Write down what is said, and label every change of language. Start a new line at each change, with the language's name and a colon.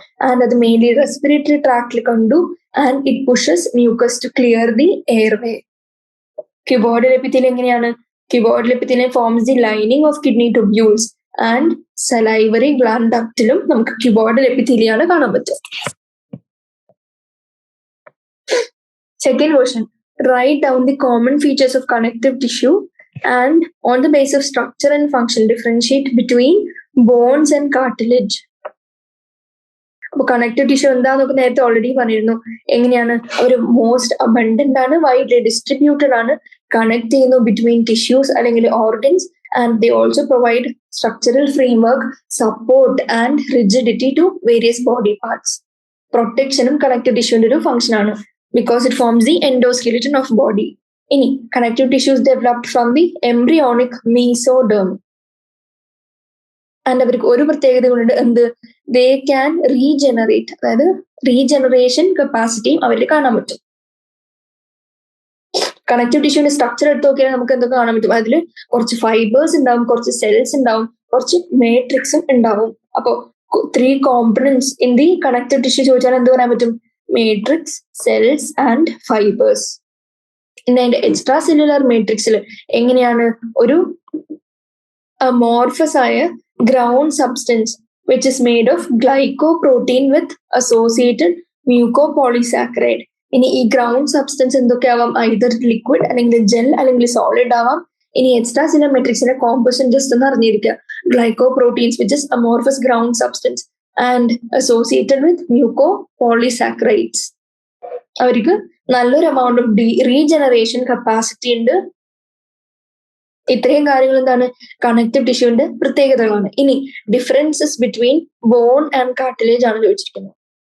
Malayalam: And അത് mainly respiratory ട്രാക്റ്റിൽ കണ്ടു.
English: And it pushes mucus to clear the airway. Cuboidal epithelium എങ്ങനെയാണ്? Cuboidal epithelium forms the lining of kidney tubules and salivary gland
Malayalam: ഡക്റ്റിലും നമുക്ക് cuboidal എപ്പിത്തീലിയാണ് കാണാൻ പറ്റും.
English: Second version, write down the common features of connective tissue and on the basis of structure and function differentiate between bones and cartilage.
Malayalam: അപ്പൊ connective tissue എന്താന്നൊക്കെ നേരത്തെ already പറഞ്ഞിരുന്നു. എങ്ങനെയാണ്? അവർ most abundant ആണ്, widely distributed ആണ്, connect ചെയ്യുന്നു between tissues അല്ലെങ്കിൽ organs.
English: And they also provide structural framework, support and rigidity to various body parts.
Malayalam: പ്രൊട്ടക്ഷനും connective ടിഷ്യൂവിന്റെ ഒരു function ആണ്,
English: because it forms the endoskeleton of body. ഇനി connective tissues developed from the embryonic mesoderm.
Malayalam: And അവർക്ക് ഒരു പ്രത്യേകത കൊണ്ട് എന്ത്?
English: they can regenerate,
Malayalam: അതായത് regeneration കപ്പാസിറ്റിയും അവരിൽ കാണാൻ പറ്റും. കണക്റ്റീവ് ടിഷ്യൂവിന്റെ സ്ട്രക്ചർ എടുത്ത് നോക്കിയാൽ നമുക്ക് എന്തൊക്കെ കാണാൻ പറ്റും? അതിൽ കുറച്ച് ഫൈബേഴ്സ് ഉണ്ടാവും, കുറച്ച് സെൽസ് ഉണ്ടാവും, കുറച്ച് മാട്രിക്സും ഉണ്ടാവും. അപ്പോ
English: 3 components in the connective tissue
Malayalam: ചോദിച്ചാൽ എന്ത് പറയാൻ പറ്റും?
English: matrix, cells and fibers.
Malayalam: ഇനി അതിന്റെ എക്സ്ട്രാ സെല്ലുലാർ മാട്രിക്സിൽ എങ്ങനെയാണ്?
English: ഒരു amorphous ആയ ground substance which is made of glycoprotein with associated mucopolysaccharide.
Malayalam: ഇനി ഈ ഗ്രൗണ്ട് സബ്സ്റ്റൻസ് എന്തൊക്കെ ആവാം? either ലിക്വിഡ് അല്ലെങ്കിൽ ജെൽ അല്ലെങ്കിൽ സോളിഡ് ആവാം. ഇനി എക്സ്ട്രാ സെല്ലുലാർ മാട്രിക്സിന്റെ കോമ്പോസിഷൻ ജസ്റ്റ് ഒന്ന് അറിഞ്ഞിരിക്കുക.
English: glycoproteins which is amorphous ground substance and associated with mucopolysaccharides.
Malayalam: അവർക്ക് നല്ലൊരു amount ഓഫ് റീജനറേഷൻ കപ്പാസിറ്റി ഉണ്ട്. ഇത്രയും കാര്യങ്ങൾ എന്താണ്? കണക്റ്റീവ് ടിഷ്യൂവിന്റെ പ്രത്യേകതകളാണ്. ഇനി differences between born and cartilage ആണ് ചോദിച്ചിരിക്കുന്നത്.